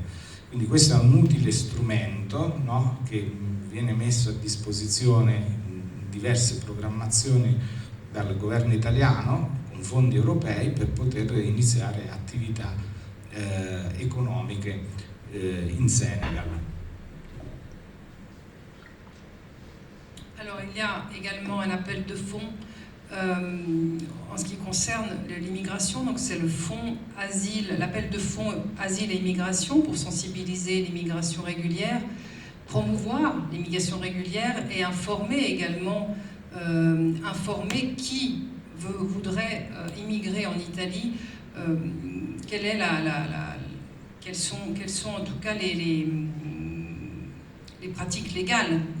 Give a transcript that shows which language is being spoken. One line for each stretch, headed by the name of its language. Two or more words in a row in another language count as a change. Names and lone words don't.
Italian: Quindi questo è un utile strumento, no? Che viene messo a disposizione in diverse programmazioni dal governo italiano con fondi europei per poter iniziare attività economiche in Senegal.
French: Alors, il y a également un appel de fonds en ce qui concerne l'immigration. Donc, c'est le fonds asile, l'appel de fonds asile et immigration pour sensibiliser l'immigration régulière, promouvoir l'immigration régulière et informer également, informer qui voudrait immigrer en Italie, quelles sont en tout cas les pratiques légales.